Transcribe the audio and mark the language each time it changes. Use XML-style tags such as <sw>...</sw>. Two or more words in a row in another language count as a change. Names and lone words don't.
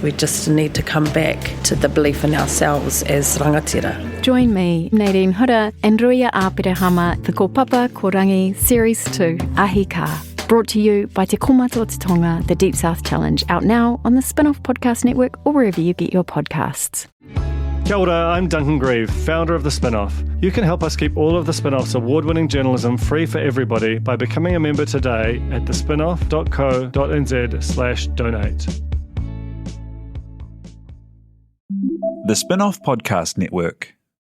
<en>We just need to come back to the belief in ourselves as rangatira. Join me, Nadine Hura, and Ruia Āpirehama, the Kōpapa Korangi Series 2, Ahika. Brought to you by Te Komato Te Tonga, the Deep South Challenge, out now on the Spin-Off Podcast Network or wherever you get your podcasts.</en> <mi>Kia ora,</mi> <en>I'm Duncan Grieve, founder of The Spin-Off. You can help us keep all of The Spin-Off's award-winning journalism free for everybody by becoming a member today at thespinoff.co.nz/donate. The Spin-Off Podcast Network.</en>